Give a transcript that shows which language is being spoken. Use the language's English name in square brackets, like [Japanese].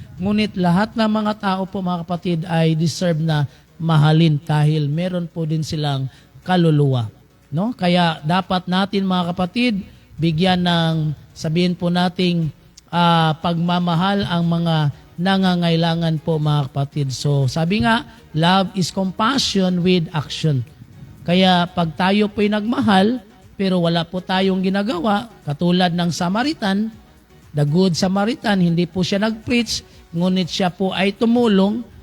[Filipino] Ngunit lahat ng mga tao po, mga kapatid, ay deserve na mahalin dahil meron po din silang kaluluwa. No? Kaya dapat natin, mga kapatid, bigyan ng, sabihin po nating, pagmamahal ang mga nangangailangan po, mga kapatid. [English] So [Filipino] sabi nga, [English] love is compassion with action. [Filipino] Kaya pag tayo po'y nagmahal, pero wala po tayong ginagawa, katulad ng Samaritan, the good Samaritan, hindi po siya nag-preach, ngunit siya po ay tumulong.